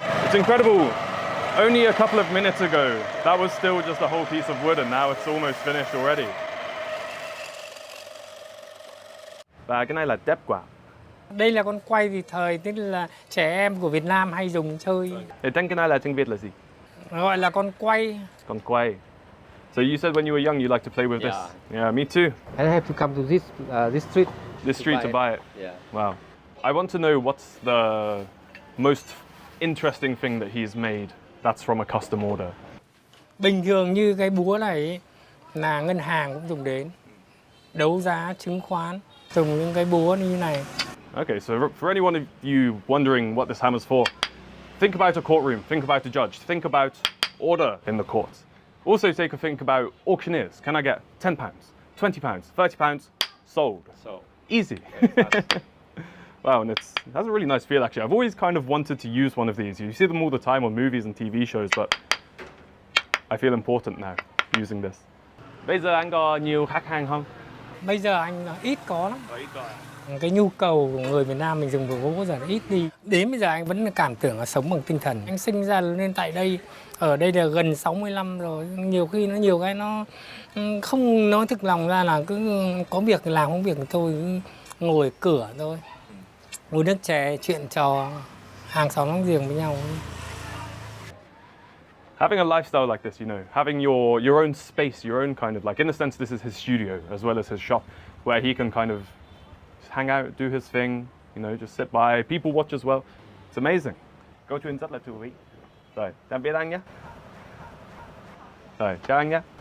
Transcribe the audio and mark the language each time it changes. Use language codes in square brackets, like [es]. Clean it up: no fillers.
[en] It's incredible. Only a couple of minutes ago, that was still just a whole piece of wood, and now it's almost finished already. [vi] Và cái này là tép quả. Đây là con quay thì thời, tức là trẻ em của Việt Nam hay dùng chơi. Tên cái này là tiếng Việt là gì? Gọi là con quay. Con quay. [en] So you said when you were young you liked to play with this? Yeah, me too. And I have to come to this street. This street to buy it? Yeah. Wow. I want to know what's the most interesting thing that he's made that's from a custom order. [vi] Bình thường như cái búa này là ngân hàng cũng dùng đến. Đấu giá chứng khoán, dùng những cái búa như này. [en] Okay, so for anyone of you wondering what this hammer's for, think about a courtroom, think about a judge, think about order in the court. Also take a think about auctioneers. Can I get £10, £20, £30, sold? So easy. Wow, and it has a really nice feel actually. I've always kind of wanted to use one of these. You see them all the time on movies and TV shows, but I feel important now using this. [vi] Bây giờ anh có nhiều khách hàng không? Bây giờ anh ít có lắm. Ít có. Cái nhu cầu của người Việt Nam mình dùng đồ gỗ rất là ít đi. Đến bây giờ anh vẫn cảm tưởng là sống bằng tinh thần. Anh sinh ra lên tại đây, ở đây là gần 60 năm rồi. Nhiều khi nó nhiều cái nó không nói thực lòng ra là cứ có việc thì làm, không việc thì tôi cứ ngồi cửa thôi. Uống nước chè, chuyện trò, hàng xóm láng giềng với nhau. [en] Having a lifestyle like this, having your own space, your own kind of like, in a sense, this is his studio as well as his shop, where he can kind of hang out, do his thing, just sit by, people watch as well. It's amazing. [vi] Câu chuyện rất là thú vị. Rồi, tạm biệt anh nhé. Rồi, chào anh nhé.